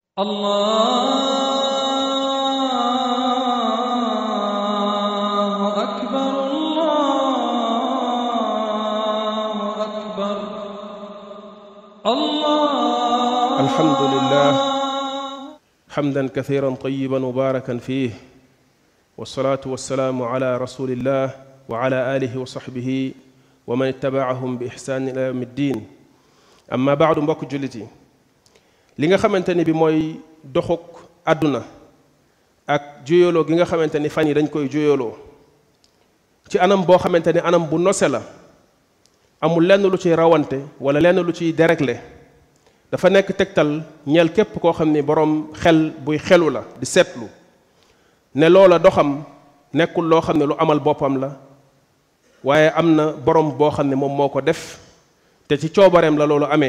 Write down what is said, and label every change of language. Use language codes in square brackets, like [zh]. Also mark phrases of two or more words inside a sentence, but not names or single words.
[ar] الله أكبر الله أكبر الله. الحمد لله حمدا كثيرا طيبا مباركا فيه، والصلاة والسلام على رسول الله وعلى آله وصحبه ومن اتبعهم بإحسان إلى يوم الدين. أما بعد [wo] mbokk jullit yi, li nga xamante ni bi mooy doxuk àdduna ak juyaloo gi nga xamante ni fan yi dañ koy juyaloo ci anam boo xamante ni anam bu nose la, amul lenn lu ciy rawante wala lenn lu ciy déréglé, dafa nekk tegtal ñeel képp koo xam ni boroom xel buy xelu la di seetlu ne loola doxam nekkul loo xam ne lu amal boppam la, waaye am na boroom boo xam ne moom moo ko def te ci coobareem la loolu amee.